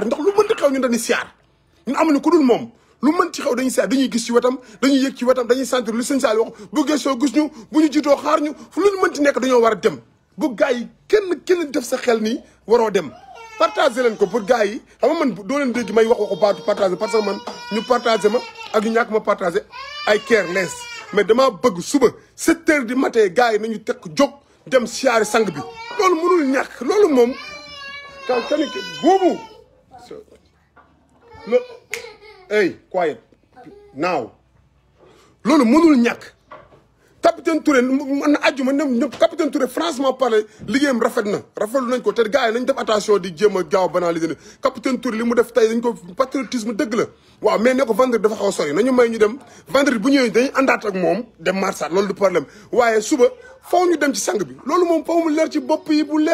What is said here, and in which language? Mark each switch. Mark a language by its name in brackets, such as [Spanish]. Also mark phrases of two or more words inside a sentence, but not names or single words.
[Wolof] ndax lu mënti xew ñun dañuy siyaar ñun amuñu ku dul moom lu mën ci xew dañuy siyaar dañuy gis ci wetam dañuy yëg ci wetam dañuy sentir lu sëñ Sall wax bu gëstoo gis ñu bu ñu jiitoo xaar ñu fu lu ñu mën ci nekk dañoo war a dem bu gars yi kenn def sa xel ni waroo dem partagé leen ko pour gars yi xam nga man doo leen dégg may wax waxu baatu [French] partagé parce que [Wolof] man ñu partagé ma ak ñu ñàkk ma partagé ay careless mais dama bëgg suba 7 [French] heures du matin [Wolof] gars yi nañu tekk jóg dem siyaare sang bi loolu mënul ñàkk loolu moom kani boobu [English] hey quiet now [Wolof] loolu mënul ñàkk capitaine Touré man na àjjuma ñëpp capitaine Touré [French] franchement parlé [Wolof] liggéeyam rafetlu nañ ko te gars yi nañ def attention di jéem a gaaw banaliser capitaine Touré li mu def tey dañ ko patriotisme dëgg la waaw mais ne ko vendredi dafa xaw a sori nañu may ñu dem vendredi bu ñëwee dañuy àndaat ak moom dem marsaat loolu du problème waaye suba faw ñu dem ci sang bi loolu moom faw mu leer ci bopp yi bu